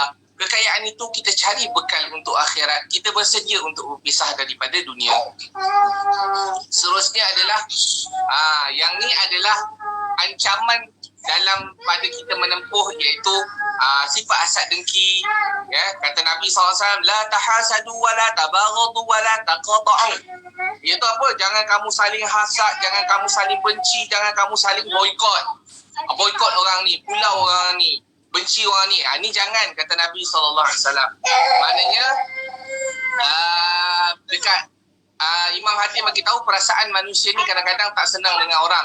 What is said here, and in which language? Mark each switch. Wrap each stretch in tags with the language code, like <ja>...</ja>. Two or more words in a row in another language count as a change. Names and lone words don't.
<ms>Kekayaan itu kita cari bekal untuk akhirat. Kita bersedia untuk berpisah daripada dunia. Seterusnya adalah yang ni adalah ancaman dalam pada kita menempuh, iaitu sifat hasad dengki. Kata Nabi SAW,</ms> <ar>لا تحاسدوا ولا تباغضوا ولا تقاطعوا.</ar> <ms>Iaitu apa? Jangan kamu saling hasad, jangan kamu saling benci, jangan kamu saling boikot. Boikot orang ni, pulau orang ni, benci orang ni. Ni jangan, kata Nabi SAW. Maknanya dekat Imam Hatim bagi tahu perasaan manusia ni kadang-kadang tak senang dengan orang.</ms>